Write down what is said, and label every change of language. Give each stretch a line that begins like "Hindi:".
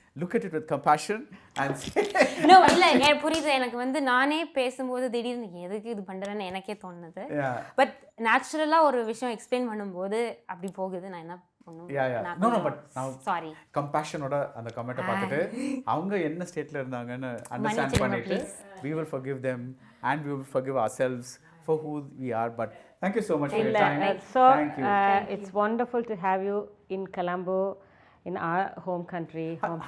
English: look at it with compassion and say
Tamil: No, இல்லை எனக்கு புரியுது. எனக்கு வந்து நானே பேசும்போது திடீர்னு எதுக்கு இது பண்ணுறேன்னு எனக்கே தோணுது. பட் நேச்சுரலாக ஒரு விஷயம் எக்ஸ்பிளைன் பண்ணும்போது அப்படி போகுது. நான் என்ன பண்ணும் பட் சாரி கம்பேஷனோட அந்த கமெண்ட்டை பார்த்துட்டு அவங்க என்ன ஸ்டேட்டில் இருந்தாங்கன்னு அண்டர்ஸ்டாண்ட் பண்ணிட்டு
English: we will forgive them and we will forgive ourselves for who we are. But thank you so much for your time. Thank you. It's wonderful to have you in Colombo, in our home country, hometown.